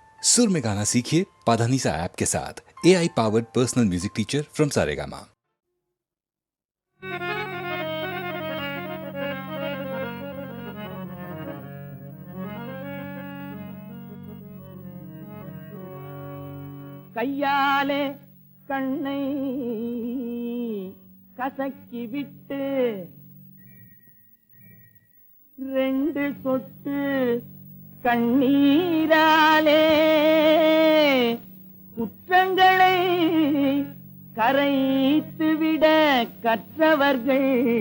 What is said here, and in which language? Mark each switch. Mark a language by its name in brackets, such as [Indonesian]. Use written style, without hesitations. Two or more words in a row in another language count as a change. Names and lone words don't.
[Hindi] सुर में गाना सीखिए पाधानीसा ऐप के साथ। [English] AI powered personal music teacher from [Hindi] सारेगामा। [Tamil] கையாலே கண்ணை கசக்கி விட்டு ரெண்டு சொட்டு கண்ணீராலே குற்றங்களை கரைத்துவிட கற்றவர்கள்